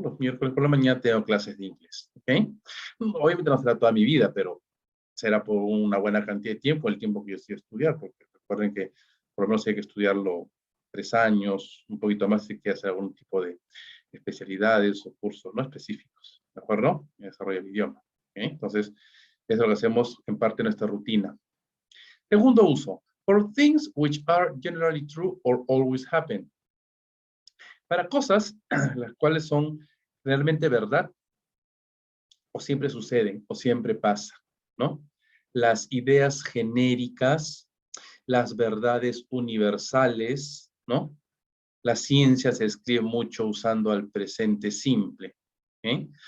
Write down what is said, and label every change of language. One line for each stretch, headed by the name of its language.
Spanish: Los miércoles por la mañana tengo clases de inglés, ¿ok? Obviamente no será toda mi vida, pero será por una buena cantidad de tiempo, el tiempo que yo estoy a estudiar, porque recuerden que por lo menos hay que estudiarlo 3 años, un poquito más si quiere hacer algún tipo de especialidades o cursos no específicos, ¿de acuerdo? En desarrollo del idioma, ¿ok? Entonces, eso es lo que hacemos en parte de nuestra rutina. Segundo uso,
English: for things which are generally true or always happen.
Spanish: Para cosas las cuales son realmente verdad o siempre suceden o siempre pasa, ¿no? Las ideas genéricas, las verdades universales, ¿no? La ciencia se escribe mucho usando al presente simple, ¿eh?